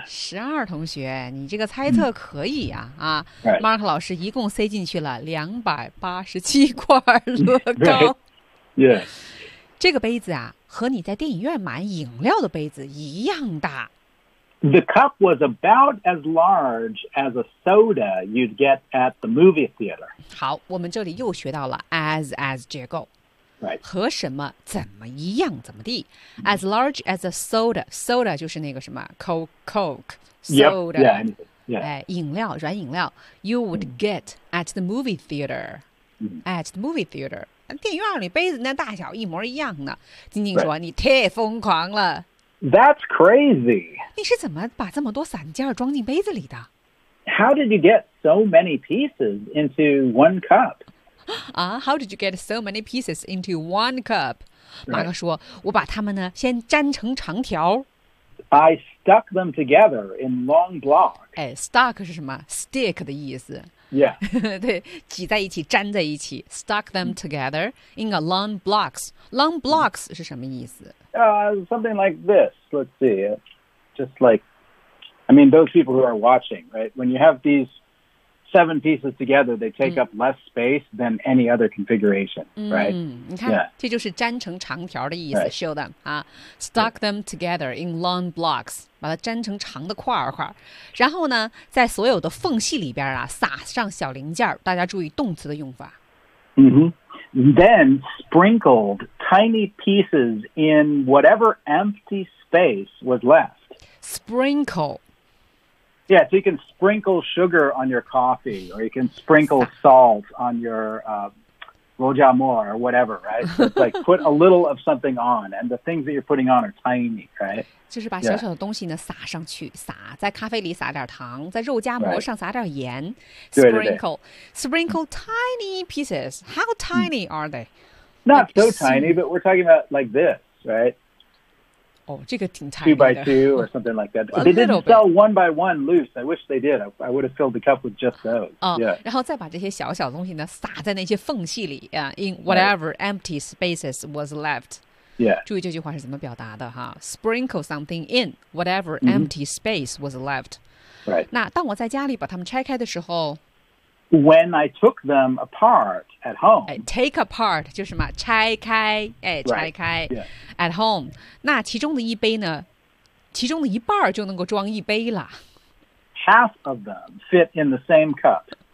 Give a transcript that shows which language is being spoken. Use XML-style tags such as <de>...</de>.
<zh>12同学你这个猜测可以啊。啊 ,Mark 老师一共塞进去了287块乐高。</zh> <en>Right. Yeah.</en> <zh>这个杯子啊和你在电影院买饮料的杯子一样大。</zh> <en>The cup was about as large as a soda you'd get at the movie theater.</en> <zh>好，我们这里又学到了 as 结构。</zh> <en>Right.</en> <zh>和什么怎么一样怎么地 ？</zh> <en>As large as a soda.</en> <zh>Soda 就是那个什么 Coke. Soda.</zh> <en>Yep. Yeah. Yeah.</en> <zh>哎，饮料，软饮料。</zh> <en>You would get at the movie theater. At the movie theater.</en> <zh>电影院里杯子那大小一模一样呢晶晶说、</zh> <en>right.</en> <zh>你太疯狂了</zh> <en>That's crazy</en> <zh>你是怎么把这么多散件装进杯子里的</zh> <en>How did you get so many pieces into one cup?、 How did you get so many pieces into one cup?、 Right.</en> <zh>马克说我把它们呢先粘成长条</zh> <en>I stuck them together in long blocks、</en> <zh>哎、Stuck 是什么 Stick 的意思</zh> <en>Yeah.</en> <zh>对挤在一起粘在一起</zh> <en>stuck them together in a long blocks. Long blocks</en> <zh>是什么意思、</zh> <en>something like this. Let's see. Just like, I mean, those people who are watching, right? When you have these 7 pieces together, they take、up less space than any other configuration,、right?</en> <zh>你看、</zh> <en>yeah.</en> <zh>这就是粘成长条的意思、</zh> <en>right. show them.、stuck、right. them together in long blocks.</en> <zh>把它粘成长的块块然后呢在所有的缝隙里边啊撒上小零件大家注意动词的用法。</zh> <en>Then sprinkled tiny pieces in whatever empty space was left. Sprinkle. Yeah, so you can sprinkle sugar on your coffee or you can sprinkle salt on your rojamor or whatever, right? So it's like put a little of something on and the things that you're putting on are tiny, right?</en> <zh>就是把小小的东西呢、</zh> <en>yeah.</en> <zh>撒上去，撒在咖啡里撒点糖，在肉夹馍上撒点盐、</zh> <en>right. ，sprinkle tiny pieces. How tiny are they? Not so tiny, but we're talking about like this, right?</en> <zh>哦，这个挺 tiny 的。</zh> <en>Two by two or something like that. A they didn't sell one by one loose. I wish they did. I would have filled the cup with just those.</en> <zh>嗯、</zh> <en>yeah. ，</en> <zh>然后再把这些小小的东西呢撒在那些缝隙里啊、</zh> <en>in whatever、 right. empty spaces was left. Yeah.</en> <zh>注意这句话是怎么表达的哈</zh> <en>Sprinkle something in, whatever empty space was left. Right.</en> <zh>那当我在家里把它们拆开的时候</zh> <en>When I took them apart at home. Take apart</en> <zh>就是什么拆开拆开、</zh> <en>right. yeah. at home.</en> <zh>那其中的一杯呢其中的一半就能够装一杯了。</zh> <en>Half of them fit in the same cup.</en>